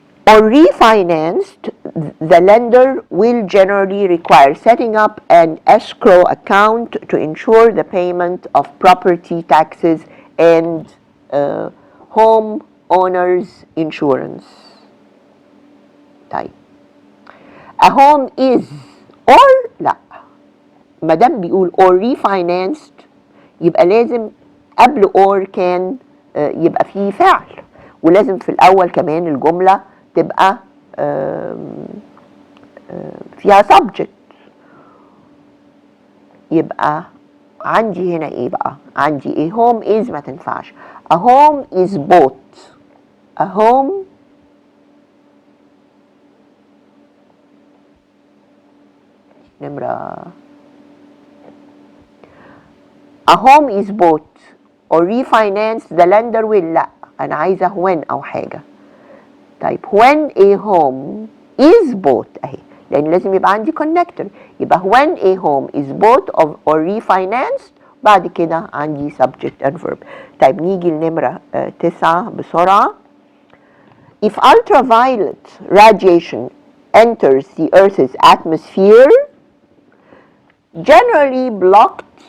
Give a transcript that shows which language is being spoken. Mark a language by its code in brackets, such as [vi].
[en] or refinanced the lender will generally require setting up an escrow account to ensure the payment of property taxes and home owners insurance. [ar] طيب [en] a home is or [ar] لا، ما دام بيقول [en] or refinanced [ar] يبقى لازم قبل or كان يبقى فيه فعل، ولازم في الأول كمان الجملة تبقى فيها subject. يبقى عندي هنا ايه بقى؟ عندي ايه؟ [en] home is [ar] ما تنفعش. [en] a home is bought. a home نمرة a home is bought or refinanced the lender will. [ar] لا، أنا عايزة when أو حاجة. طيب [en] when a home is bought [ar] أهي، لأن لازم يبقى عندي connector. [en] يبقى when a home is bought or refinanced [ar] بعد كده عندي [en] subject and verb. [ar] طيب نيجي لنمرة 9 بسرعة. [en] If ultraviolet radiation enters the Earth's atmosphere generally blocked.